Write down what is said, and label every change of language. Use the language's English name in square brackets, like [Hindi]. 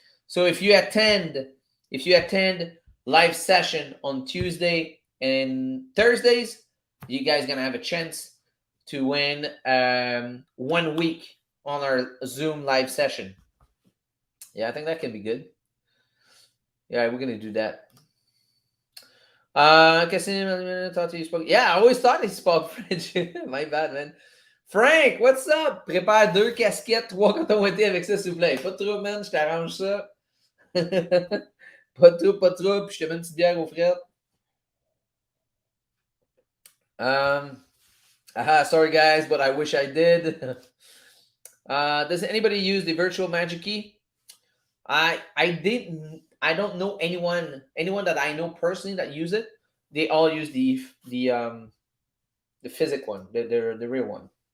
[English] So if you attend live session on Tuesday and Thursdays, you guys gonna have a chance to win 1 week on our Zoom live session. Yeah, I think that can be good. Yeah, we're gonna do that. I thought you spoke. Yeah, I always thought he spoke French. My bad, man. Frank, what's up? [French] Prépare 2 casquettes, 3 cotons ouatés avec ça, s'il vous plaît. Pas de trouble, man. Je t'arrange ça. Pas de trouble. Puis je te mets une petite bière aux frites. [English] Sorry, guys, but I wish I did. Does anybody use the virtual magic key? I don't know anyone that I know personally that use it. They all use the physic one, the real one.